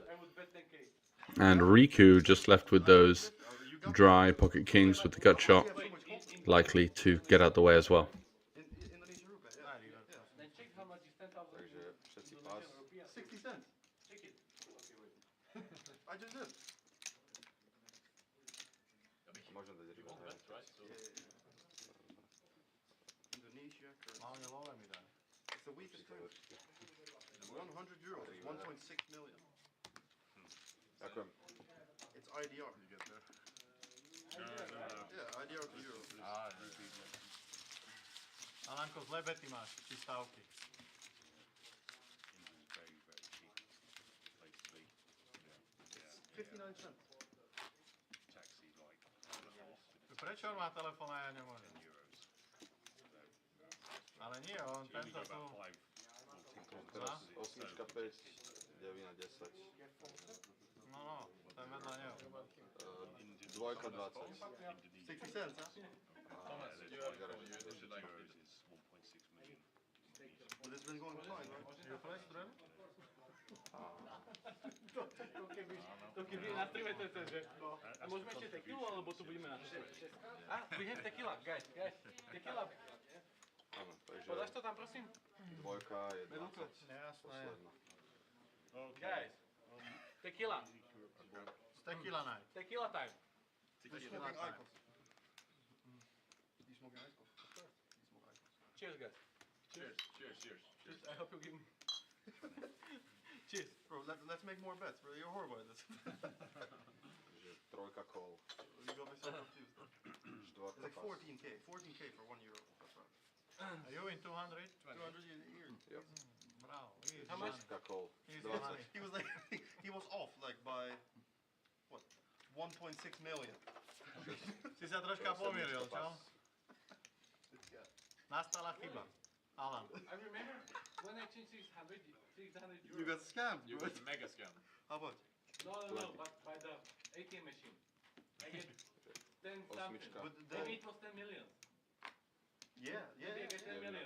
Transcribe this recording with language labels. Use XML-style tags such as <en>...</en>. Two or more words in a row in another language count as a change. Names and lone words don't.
<en>And Riku just left with those dry pocket kings with the gut shot, likely to get out the way as well. Indonesian rupee, yeah. I checked how much is 10,000</en> <sk>Takže všetci pas.</sk> <en>Indonesian rupiah. 60 cents. Check it. Okay, wait. I just did.</en> <sk>Možno dať ryba.</sk> <en>Indonesia currency. It's the weakest currency. 100 euros, 1.6 million.</en> <sk>Ďakujem.</sk> <en>It's IDR. Yeah, IDR to euro.</en> <sk>Alanko, zlé bety máš, či stávky.</sk> <en>It's 59 cents.</en> <sk>Prečo on má telefón a ja nemôžem? Ale nie, on tento tu... Teraz 8, 5, 9, 10. No, to je vedľa neho. Dvojka 20.</sk> <en>60 cents, huh? But it's been going fine, right? You play strel? To keby na streame to je, že... A môžeme ešte tequilu, alebo tu budeme na streame? We have tequila, guys. Tequila.</en> <sk>Áno, takže Podáš to tam, prosím? dvojka je 20. Jasné. Posledná.</sk> <en>Guys. Tequila. Tequila night. Tequila time. They're smoking Icos. You smoking Icos? Of course. You smoke Icos. Cheers, guys. Cheers. I hope you give me... Cheers. Bro, let's make more bets, bro. You're horrible at this.</en> <sk>Takže trojka kol.</sk> <en>You got me so confused. It's</en> <sk>Štvorka</sk> <en>like</en> <sk>pas.</sk> <en>14k. 14k for 1 euro. That's right. Are you in 200? 200 a year. Yep. Bravo. Easy How much? money.</en> <sk>Šestka kol.</sk> <en>Easy 20. money. He was like, he was off like by, what, 1.6 million.</en> <sk>Si sa troška pomýlil, čo? Pas. Nastala chyba. Alan.</sk> <en>I remember when I changed 600 You got scammed, You bro. got mega scam. How much? No, but by the ATM machine. I get 10 something.</en> <sk>Osmička.</sk> <en>But Maybe it was 10 million. Yeah, yeah, Maybe I yeah. get 10</en> <sk>Devina</sk> <en>million.</en>